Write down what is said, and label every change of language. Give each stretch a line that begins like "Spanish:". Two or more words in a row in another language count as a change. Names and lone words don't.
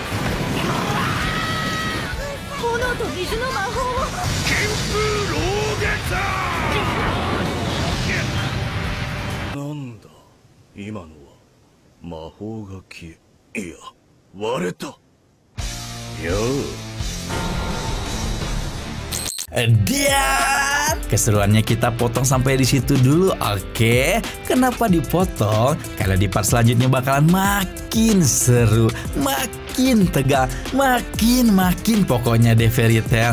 Japanese: 炎と水の魔法を。金風老月。なんだ今のは。魔法が消え、いや割れた。よ
Indonesian: Dan keseruannya kita potong sampai di situ dulu, oke? Kenapa dipotong? Karena di part selanjutnya bakalan makin seru, makin tegang, makin pokoknya deh Fairy Tail.